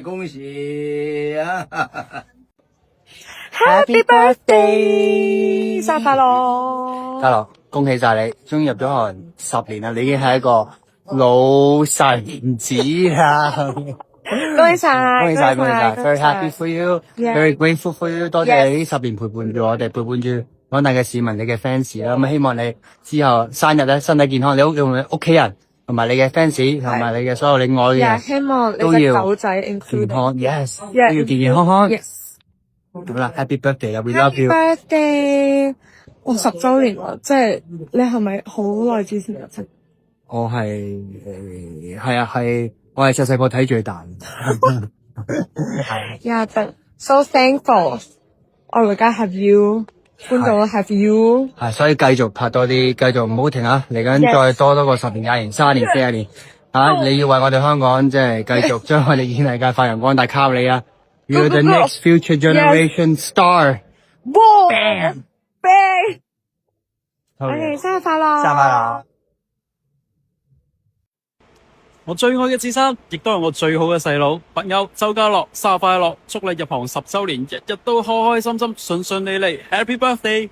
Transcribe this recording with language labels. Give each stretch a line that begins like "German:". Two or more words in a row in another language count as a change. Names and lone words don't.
Cantonese: 恭喜啊！
English: Happy Birthday！
Cantonese: 生日快樂！家樂，恭喜晒你，終於入咗行10年啦，你已經係一個老臣子啦！恭喜晒！恭喜晒！
English: Very happy for you，very grateful for you，
Cantonese: 多謝你呢10年陪伴住我哋，陪伴住廣大嘅市民，你嘅 fans 啦，咁希望你之後生日咧身體健康，你屋企人同埋你嘅 fans 同埋你嘅所有你愛嘅人希望你都隻要狗仔健
English: include
Cantonese: 康 ，yes， 都
English: Yeah
Cantonese: 要健健康康。
English: Yes 好啦 ，Happy birthday 啦，we love Happy you。 birthday！
Cantonese: 我10週年啦，即係你係咪好耐之前入職？我係我係細細個睇住佢大。
English: Yeah, but so thankful.
Cantonese: 我而家
English: have you，
Cantonese: 搬到
English: have you。
Cantonese: 係，所以繼續拍多啲，繼續唔好停啊！嚟緊再多個10年、20年、30年、40年啊！你要為我哋香港即係繼續將我哋演藝界發揚光大，靠你啊 ！
English: You're the next future generation star。哇 Bam！！Bang！
Cantonese: 好嘢 OK，生日快樂！生日快樂！我最愛嘅智生，亦都係我最好嘅細佬朋友周家樂，生日快樂！祝你入行10週年，日日都開開心心、順順利利。
English: Happy birthday！